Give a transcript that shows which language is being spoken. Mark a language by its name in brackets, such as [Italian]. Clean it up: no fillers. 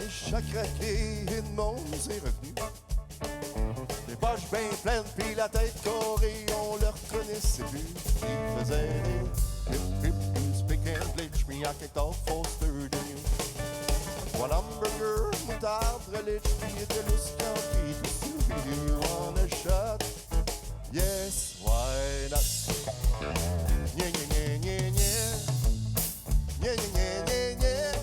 [French] Chaque craqué, Edmond est revenu. Les poches bien pleines, puis la tête carrée, on le reconnaissait plus. Il faisait des hip hip, [English] you speak English, me I can talk faster than you. One hamburger, [French] moutarde, relish, puis il était lousse quand il était sûr. [English] Do you want a shot? Yes, why not? Nya nya nya nya nya. Nya nya nya nya nya.